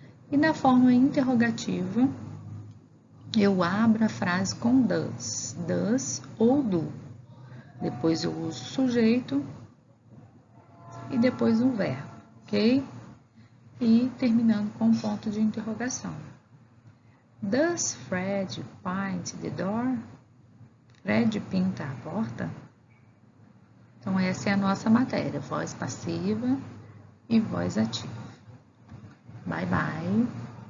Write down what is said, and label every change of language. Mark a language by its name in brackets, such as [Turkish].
[Portuguese] E na forma interrogativa, eu abro a frase com does ou do. Depois eu uso o sujeito e depois o verbo, ok? E terminando com um ponto de interrogação. [English] Does Fred paint the door? [Portuguese] Fred pinta a porta? Então, essa é a nossa matéria, voz passiva e voz ativa. Bye, bye.